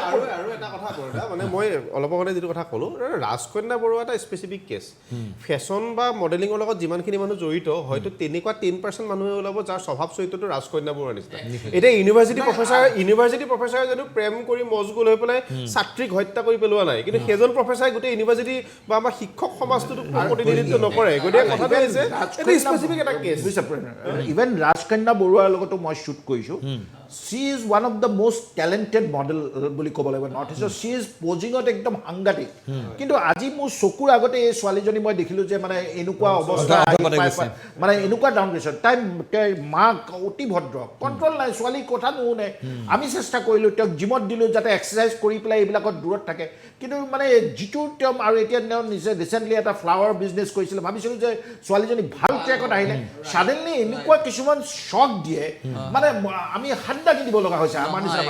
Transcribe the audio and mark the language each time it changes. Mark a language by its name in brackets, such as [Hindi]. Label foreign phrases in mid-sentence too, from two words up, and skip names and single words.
[Assamese] আৰু এটা কথা বৰদা মানে মই অলপ আগতে যিটো কথা ক'লোঁ ৰাজকন্যা বৰুৱা এটা [English] specific case [Assamese] ফেশ্বন বা মডেলিঙৰ লগত যিমানখিনি মানুহ জড়িত হয়তো তেনেকুৱা 10% মানুহে ওলাব যাৰ স্বভাৱ চৰিত্ৰটো ৰাজকন্যা বৰুৱাৰ নিচিনা এতিয়া [English] university professor [Assamese] যদি প্ৰেম কৰি মজগুল হৈ পেলাই ছাত্ৰীক হত্যা কৰি পেলোৱা নাই কিন্তু সেইজন প্ৰফেচাৰে গোটেই ইউনিভাৰ্চিটি বা আমাৰ শিক্ষক সমাজটোক প্ৰতিনিধিত্ব নকৰে গতিকে কথাটো হৈছে স্পেচিফিক এটা কেছ ইভেন ৰাজকন্যা বৰুৱাৰ লগতো মই শ্বুট কৰিছোঁ [English] she is one of the most talented model [Assamese] বুলি ক'ব লাগিব নৰ্থ ইষ্টৰ [English] she is [Assamese] পজিঙত একদম সাংঘাতিক কিন্তু আজি মোৰ চকুৰ আগতে এই ছোৱালীজনী মই দেখিলোঁ যে মানে এনেকুৱা অৱস্থা মানে এনেকুৱা ডাউন গৈছে তাই মাক অতি ভদ্ৰ কণ্ট্ৰল নাই ছোৱালী কথা নুশুনে আমি চেষ্টা কৰিলোঁ তেওঁক জিমত দিলোঁ যাতে এক্সাৰচাইজ কৰি পেলাই এইবিলাকত দূৰত থাকে কিন্তু মানে যিটো তেওঁ আৰু এতিয়া তেওঁ নিজে ৰিচেণ্টলি এটা [English] flower business [Assamese] কৰিছিলে ভাবিছিলোঁ যে ছোৱালীজনী ভাল ট্ৰেকত আহিলে ছাডেনলি এনেকুৱা কিছুমান শ্বক দিয়ে মানে আমি হান্দাকি দিব লগা হৈছে আমাৰ নিচিনা